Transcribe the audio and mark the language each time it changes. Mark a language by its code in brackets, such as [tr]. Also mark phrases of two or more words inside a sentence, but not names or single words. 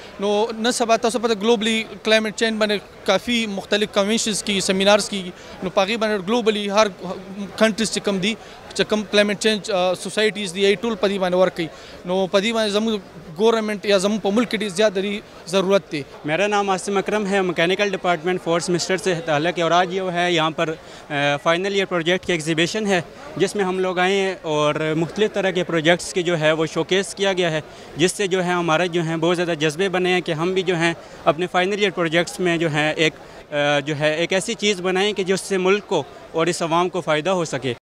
[ps] نو نن سبا تاسو پته ګلوبلی [en] climate change [ps] باندې کافي مختلف کنونشنز کیږي، سیمینارز کیږي، نو په هغې باندې ګلوبلی هر کنټریز چې کوم دي چې کوم [en] climate change societies [ps] دی ټول په دې باندې ورکوي نو په دې باندې زموږ گورنمنٹ یا زموږ په ملک کې ډېر زیات ضرورت دی. [ur] میرا نام آصم اکرم ہے, [en] mechanical department fourth semester [ur] سے تعلق ہے اور آج یہ ہے یہاں پر [en] final year project [ur] کی ایگزیبیشن ہے جس میں ہم لوگ آئے ہیں اور مختلف طرح کے پروجیکٹس کے جو ہے وہ شوکیس کیا گیا ہے جس سے جو ہے ہمارا جو ہے بہت زیادہ جذبے بنے ہیں کہ ہم بھی جو ہیں اپنے [en] final year projects [ur] میں جو ہے ایک ایسی چیز بنائیں کہ جس سے ملک کو اور اس عوام کو فائدہ ہو سکے.